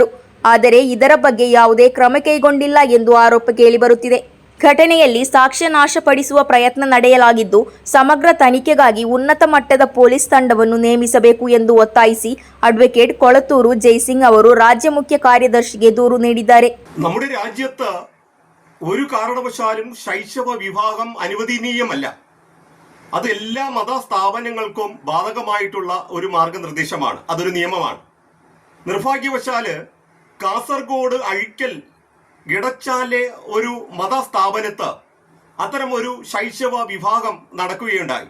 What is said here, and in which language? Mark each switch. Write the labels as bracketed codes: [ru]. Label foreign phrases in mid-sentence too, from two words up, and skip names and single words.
[kn] ಆದರೆ ಇದರ ಬಗ್ಗೆ ಯಾವುದೇ ಕ್ರಮ ಕೈಗೊಂಡಿಲ್ಲ ಎಂದು ಆರೋಪ ಕೇಳಿಬರುತ್ತಿದೆ. ಘಟನೆಯಲ್ಲಿ ಸಾಕ್ಷ್ಯ ನಾಶಪಡಿಸುವ ಪ್ರಯತ್ನ ನಡೆಯಲಾಗಿದ್ದು, ಸಮಗ್ರ ತನಿಖೆಗಾಗಿ ಉನ್ನತ ಮಟ್ಟದ ಪೊಲೀಸ್ ತಂಡವನ್ನು ನೇಮಿಸಬೇಕು ಎಂದು ಒತ್ತಾಯಿಸಿ ಅಡ್ವೊಕೇಟ್ ಕೊಳತ್ತೂರು ജയ്സിംഗ് ಅವರು ರಾಜ್ಯ ಮುಖ್ಯ ಕಾರ್ಯದರ್ಶಿಗೆ ದೂರು ನೀಡಿದ್ದಾರೆ. [ml] നമ്മുടെ രാജ്യത്ത് ഒരു കാരണവശാലും ശൈശവ വിവാഹം അനുവദനീയമല്ല. അത് എല്ലാ മതസ്ഥാപനങ്ങൾക്കും ബാധകമായിട്ടുള്ള ഒരു മാർഗനിർദ്ദേശമാണ്. അതൊരു നിയമമാണ്. നിർഭാഗ്യവശാല് കാസർഗോഡ് അഴിക്കൽ ഇടച്ചാലെ ഒരു മതസ്ഥാപനത്ത് അത്തരം ഒരു ശൈശവ വിവാഹം നടക്കുകയുണ്ടായി.